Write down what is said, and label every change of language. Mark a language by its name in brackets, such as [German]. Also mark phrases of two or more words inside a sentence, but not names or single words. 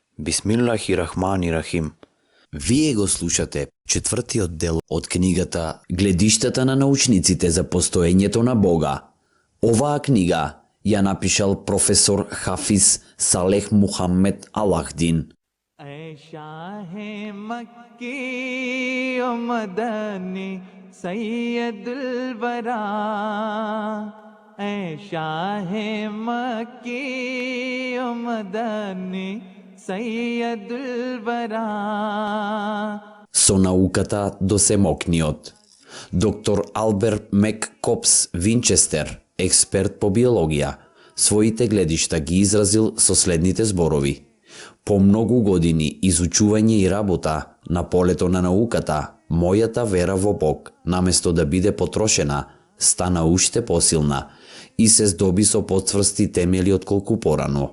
[Arabic] بسم الله الرحمن الرحيم. [Macedonian] Вие го слушате четвртиот дел од книгата Гледиштата на научниците за постоењето на Бога. Оваа книга ја напишал професор Хафиз Салех Мухаммед Алахдин. [Urdu] اے شاہِ مکی و مدنی سید الوریٰ اے شاہِ مکی و مدنی سید الوریٰ. [Macedonian] Со науката до семокниот. Доктор Алберт Мек Копс Винчестер, експерт по биологија, своите гледишта ги изразил со следните зборови. По многу години изучување и работа на полето на науката, мојата вера во Бог, наместо да биде потрошена, стана уште посилна и се здоби со поцврсти темели отколку порано.